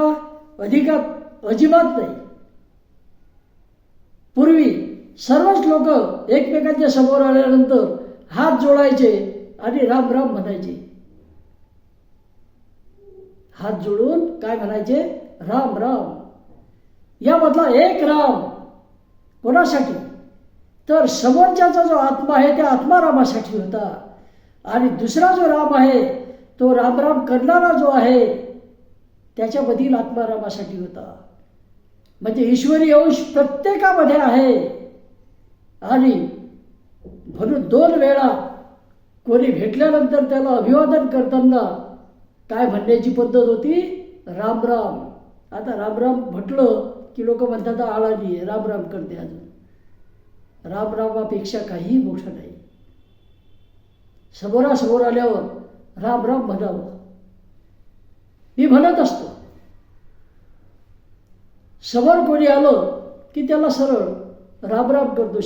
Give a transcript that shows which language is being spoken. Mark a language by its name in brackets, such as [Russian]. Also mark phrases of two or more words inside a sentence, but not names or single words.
[Marathi] अजिबात नाही. पूर्वी सर्वच लोक एकमेकांच्या समोर आल्यानंतर हात जोडायचे आणि राम राम म्हणायचे. हात जोडून काय म्हणायचे? राम राम. यामधला एक राम कोणासाठी तर समोरच्याचा जो आत्मा आहे त्या आत्मारामासाठी होता. आणि दुसरा जो राम आहे तो राम राम करणारा जो आहे त्याच्यामधील आत्मारामासाठी होता. म्हणजे ईश्वरी अंश प्रत्येकामध्ये आहे. आणि म्हणून 2 वेळा कोणी भेटल्यानंतर त्याला अभिवादन करताना काय म्हणण्याची पद्धत होती? राम राम. आता राम राम म्हटलं की लोक म्हणतात आळानी आहे, राम राम करते. अजून राम रामापेक्षा काहीही मोठं नाही. समोरासमोर आल्यावर राम राम म्हणावं. मी म्हणत असतो, समोर कोणी आलं की त्याला सरळ राम राम करतो.